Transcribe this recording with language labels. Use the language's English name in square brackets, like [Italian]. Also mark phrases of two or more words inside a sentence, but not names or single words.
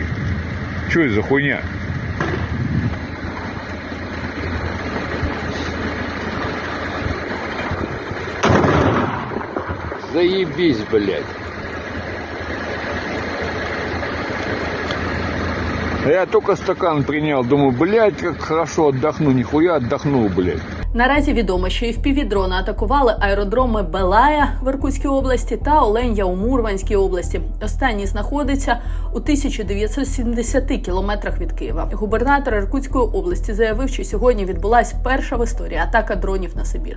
[Russian] Что это за хуйня? Заебись, блядь. Я только стакан принял, думаю, блядь, как хорошо отдохну, нихуя отдохнул, блядь. [Ukrainian] Наразі відомо, що і FPV-дрони атакували аеродроми Балая в Іркутській області та Оленя у Мурманській області. Останній знаходиться у 1970 кілометрах від Києва. Губернатор Іркутської області заявив, що сьогодні відбулась перша в історії атака дронів на Сибір.